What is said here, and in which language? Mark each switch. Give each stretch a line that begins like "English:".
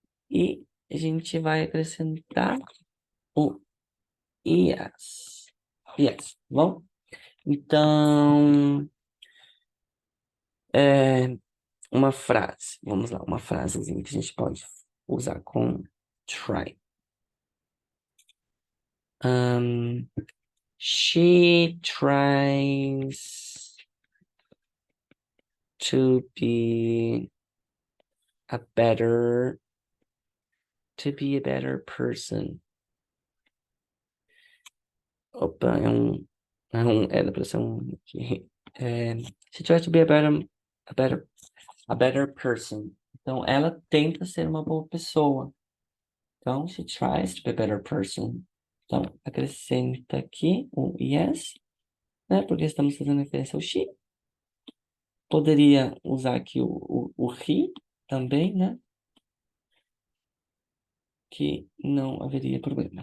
Portuguese: E a gente vai acrescentar o yes. Yes, tá bom? Então, é uma frase. Vamos lá, uma frasezinha que a gente pode usar com try.
English: Um, she tries to be a better person.
Portuguese: Opa, era pra ser
English: she tries to be a better a better person.
Portuguese: Então, ela tenta ser uma boa pessoa.
English: Então, she tries to be a better person.
Portuguese: Então, acrescenta aqui o yes, né? Porque estamos fazendo referência ao she. Poderia usar aqui o he também, né? Que não haveria problema.